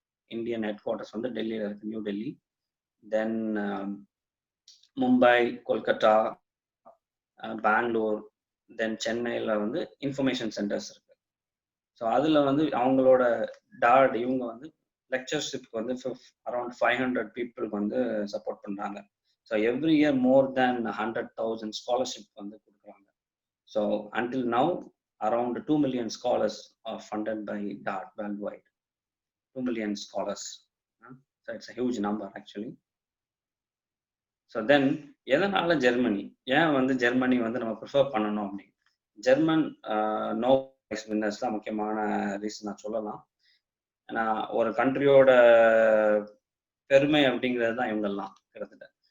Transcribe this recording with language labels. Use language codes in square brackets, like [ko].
[ta] Indian head quarters வந்து டெல்லியில் இருக்கு, நியூ டெல்லி. தென் மும்பை, கொல்கத்தா, பெங்களூர், தென் சென்னையில் வந்து இன்ஃபர்மேஷன் சென்டர்ஸ் இருக்கு. ஸோ அதில் வந்து அவங்களோட டாட் இவங்க வந்து லெக்சர்ஷிப்க்கு வந்து அரௌண்ட் 500 பீப்புளுக்கு வந்து சப்போர்ட் பண்ணுறாங்க. [en] So every year more than 100,000 scholarship வந்து கொடுக்குறாங்க. So until now around 2 million scholars are funded by DART worldwide. 2 million scholars. So it's a huge number actually. [ta] So then எதனால ஜெர்மனி, ஏன் வந்து ஜெர்மனி வந்து நம்ம ப்ரிஃபர் பண்ணணும் அப்படி? ஜெர்மன் நோபல் பிரைஸ் வின்னர்ஸ் தான் முக்கியமான ரீசன் நான் சொல்லலாம். ஏன்னா ஒரு கண்ட்ரியோட பெருமை அப்படிங்கிறது தான் இவங்கெல்லாம் கிட்டத்தட்ட.